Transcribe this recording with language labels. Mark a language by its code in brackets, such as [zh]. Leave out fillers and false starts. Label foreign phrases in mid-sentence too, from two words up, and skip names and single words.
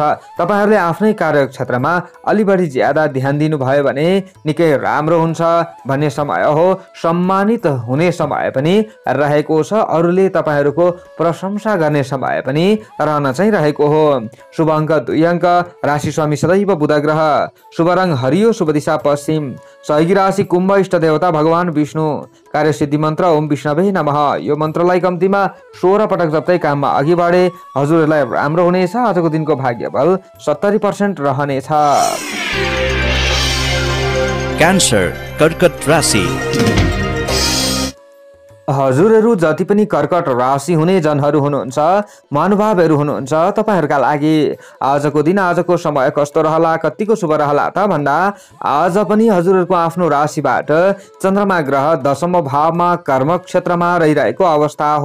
[ne] तपाईहरूले आफ्नै कार्यक्षेत्रमा अलि बढी ज्यादा ध्यान दिनुभयो भने निकै राम्रो हुन्छ भन्ने समय हो। सम्मानित हुने समय पनि रहेको छ। अरूले तपाईँहरूको प्रशंसा गर्ने समय पनि रहन चाहिँ रहेको हो। शुभ अङ्क 2 अङ्क, राशि स्वामी सदैव बुध ग्रह, शुभ रङ हरियो, शुभ दिशा पश्चिम, सहयोगी राशि कुम्भ, इष्ट देवता भगवान विष्णु, कार्यसिद्धि मन्त्र [sa] ओम विष्णवे नमः। [ne] यो मन्त्रलाई कम्तीमा 16 पटक जप्दै काममा अघि बढे हजुरहरूलाई राम्रो हुनेछ। आजको दिनको भाग्यबल 70% रहनेछ। क्यान्सर, कर्कट राशि। हजुरहरू जति पनि कर्कट राशि हुने जनहरू हुनुहुन्छ, महानुभावहरू हुनुहुन्छ, तपाईहरूका लागि आजको दिन, आजको समय कस्तो रहला, कतिको शुभ रहला त भन्दा आज पनि हजुरहरूको आफ्नो राशिबाट चन्द्रमा ग्रह 10औं भावमा कर्म क्षेत्रमा रहिरहेको अवस्था हो।